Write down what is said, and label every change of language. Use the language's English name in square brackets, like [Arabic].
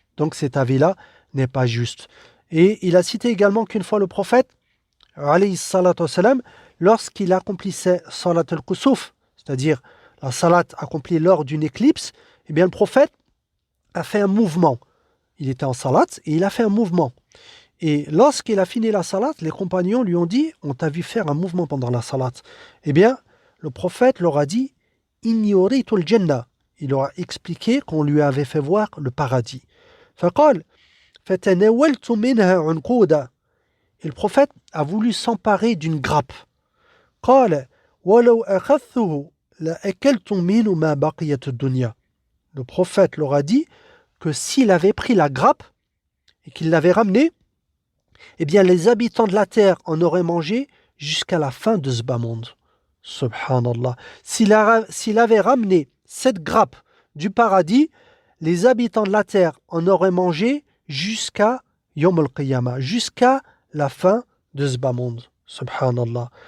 [French] Donc cet avis-là n'est pas juste. Et il a cité également qu'une fois le prophète, [Arabic] alayhi salatu wassalam, [French] lorsqu'il accomplissait salat al-kusuf, c'est-à-dire la salat accomplie lors d'une éclipse, eh bien le prophète a fait un mouvement. Il était en salat et il a fait un mouvement. Et lorsqu'il a fini la salat, les compagnons lui ont dit « On t'a vu faire un mouvement pendant la salat. » Eh bien, le prophète leur a dit « [Arabic] Inni uritu al-jannah [French] » Il leur a expliqué qu'on lui avait fait voir le paradis. [Arabic] فقال فتناولت منها عنقودا. [French] Et le prophète a voulu s'emparer d'une grappe. [Arabic] قال ولو أخذته لأكلت منه ما بقيت الدنيا. [French] Le prophète leur a dit que s'il avait pris la grappe et qu'il l'avait ramenée, eh bien les habitants de la terre en auraient mangé jusqu'à la fin de ce bas monde. Subhanallah. S'il avait ramené cette grappe du paradis, les habitants de la terre en auraient mangé jusqu'à Yom al-Qiyamah, jusqu'à la fin de ce bas monde. Subhanallah.